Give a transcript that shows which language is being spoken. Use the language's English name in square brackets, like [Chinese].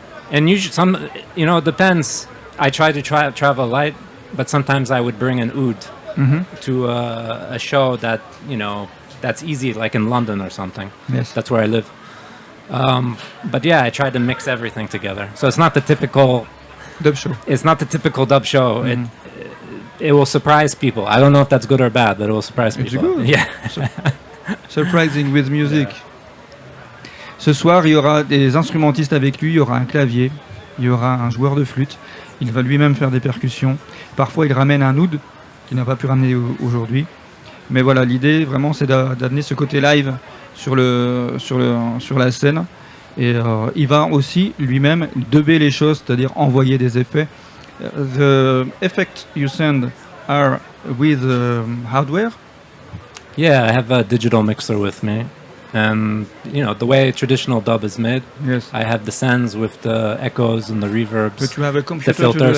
[English] And usually it depends. I try to travel light, but sometimes I would bring an oud to a show that, that's easy, like in London or something. Yes. That's where I live. But yeah, I try to mix everything together. So it's not the typical Dub show. It's not the typical dub show. It will surprise people. I don't know if that's good or bad, but it will surprise It's people. good. Yeah. Surprising with music. Yeah. [French] Ce soir, il y aura des instrumentistes avec lui, il y aura un clavier, il y aura un joueur de flûte. Il va lui-même faire des percussions. Parfois, il ramène un oud qu'il n'a pas pu ramener aujourd'hui. Mais voilà, l'idée vraiment, c'est d'amener ce côté live sur la scène. Et il va aussi lui-même dubber les choses, c'est-à-dire envoyer des effets. [English] The effects you send are with hardware? Yeah, I have a digital mixer with me. And the way traditional dub is made, Yes. I have the sends with the echoes and the reverbs. But you have a computer to do filters.